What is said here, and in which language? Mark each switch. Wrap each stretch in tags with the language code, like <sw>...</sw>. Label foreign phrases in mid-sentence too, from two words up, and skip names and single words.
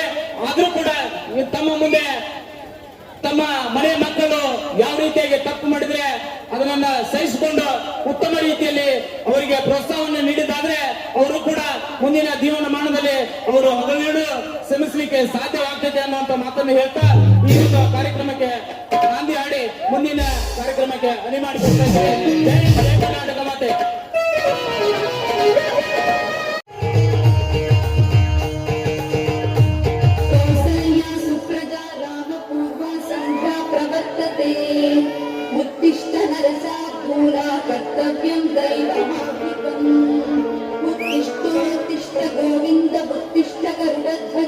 <kn>ಆದ್ರೂ ಕೂಡ ತಮ್ಮ ಮುಂದೆ ತಮ್ಮ ಮನೆ ಮಕ್ಕಳು ಯಾವ ರೀತಿಯಾಗಿ ತಪ್ಪು ಮಾಡಿದ್ರೆ ಅದನ್ನ ಸಹಿಸಿಕೊಂಡು ಉತ್ತಮ ರೀತಿಯಲ್ಲಿ ಅವರಿಗೆ ಪ್ರೋತ್ಸಾಹವನ್ನು ನೀಡಿದಾದ್ರೆ ಅವರು ಕೂಡ ಮುಂದಿನ ಜೀವನಮಾನದಲ್ಲಿ ಅವರು ಹಗಲಿರುಳು ಶ್ರಮಿಸಲಿಕ್ಕೆ ಸಾಧ್ಯವಾಗ್ತದೆ ಅನ್ನುವಂತ ಮಾತನ್ನು ಹೇಳ್ತಾ ಈ ಒಂದು ಕಾರ್ಯಕ್ರಮಕ್ಕೆ ನಾಂದಿ ಹಾಡಿ ಮುಂದಿನ ಕಾರ್ಯಕ್ರಮಕ್ಕೆ ಅಣಿ ಮಾಡಿಕೊಡ್ತಾ ಇದ್ದೇವೆ. ಜೈ ಜೈ ಕರ್ನಾಟಕ ಮಾತೆ.</kn> <sa>उत्तिष्ठ नरसाद्भूला कर्तव्यं दैवमात्मिकम् उत्तिष्ठोत्तिष्ठ गोविन्द उत्तिष्ठ गरुडध्वज</sa>